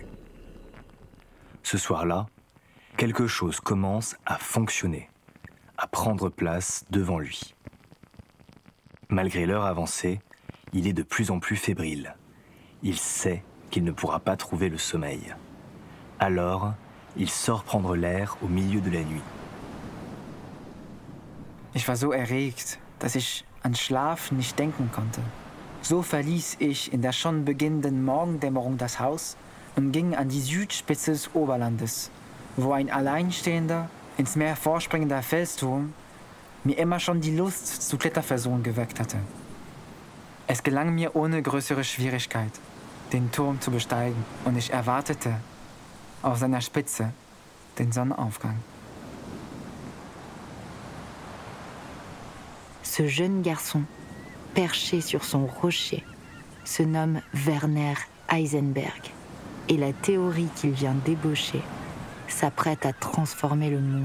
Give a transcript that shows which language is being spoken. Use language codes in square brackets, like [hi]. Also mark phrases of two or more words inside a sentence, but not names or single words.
[fr] Ce soir-là, quelque chose commence à fonctionner, à prendre place devant lui. Malgré l'heure avancée, il est de plus en plus fébrile. Il sait qu'il ne pourra pas trouver le sommeil. Alors, il sort prendre l'air au milieu de la nuit. [de] Ich war so erregt, dass ich an Schlaf nicht denken konnte. So verließ ich in der schon beginnenden Morgendämmerung das Haus und ging an die Südspitze des Oberlandes, wo ein alleinstehender, ins Meer vorspringender Felsturm mir immer schon die Lust zu Kletterversuchen geweckt hatte. Es gelang mir ohne größere Schwierigkeit, den Turm zu besteigen, und ich erwartete auf seiner Spitze den Sonnenaufgang. [fr] Ce jeune garçon, perché sur son rocher, se nomme Werner Heisenberg, et la théorie qu'il vient d'ébaucher s'apprête à transformer le monde.